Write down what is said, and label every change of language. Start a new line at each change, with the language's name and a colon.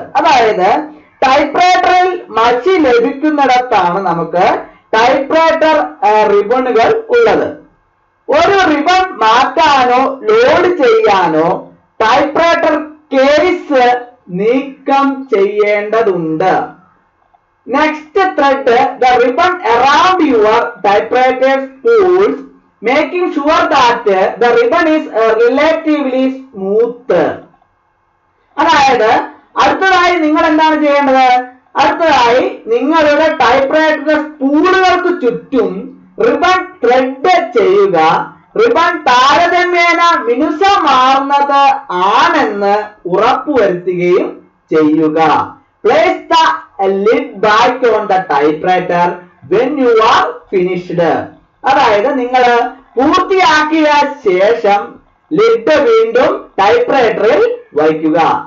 Malayalam: അതായത് ടൈപ്പ് റൈറ്ററിൽ മഷി ലഭിക്കുന്നിടത്താണ് നമുക്ക് ടൈപ്പ് റൈറ്റർ റിബണുകൾ ഉള്ളത്. ഒരു റിബൺ മാറ്റാനോ ലോഡ് ചെയ്യാനോ ടൈപ്പ്റൈറ്റർ കേസ് നീക്കം ചെയ്യേണ്ടതുണ്ട്.
English: Next thread the ribbon around your typewriter spools, making sure that the ribbon is relatively smooth.
Malayalam: അതായത് അടുത്തതായി നിങ്ങൾ എന്താണ് ചെയ്യേണ്ടത്? അടുത്തതായി നിങ്ങളുടെ ടൈപ്പ്റൈറ്റർ സ്പൂളുകൾക്ക് ചുറ്റും റിബൺ ത്രെഡ് ചെയ്യുക. റിബൺ താരതമ്യേന മിനുസമാർന്നത് ആണെന്ന് ഉറപ്പുവരുത്തുകയും ചെയ്യുക.
English: Place the lid back on the typewriter when you are finished.
Malayalam: അതായത് നിങ്ങൾ പൂർത്തിയാക്കിയ ശേഷം ലിഡ് വീണ്ടും ടൈപ്പ്റൈറ്ററിൽ വയ്ക്കുക.